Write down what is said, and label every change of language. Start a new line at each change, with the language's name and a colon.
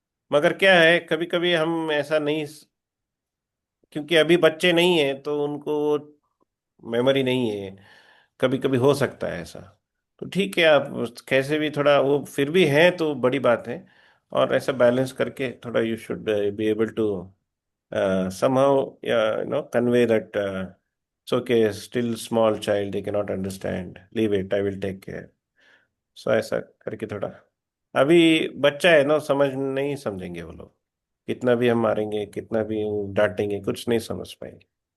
Hindi: मगर क्या है, कभी कभी हम ऐसा नहीं, क्योंकि अभी बच्चे नहीं है तो उनको मेमोरी नहीं है. कभी कभी हो सकता है ऐसा. तो ठीक है, आप कैसे भी थोड़ा वो फिर भी हैं तो बड़ी बात है. और ऐसा बैलेंस करके थोड़ा
English: You should be able to somehow convey that it's okay, still small child, they cannot understand, leave it, I will take care.
Hindi: So ऐसा करके थोड़ा, अभी बच्चा है ना, समझ नहीं समझेंगे वो लोग. कितना भी हम मारेंगे, कितना भी डांटेंगे, कुछ नहीं समझ पाएंगे.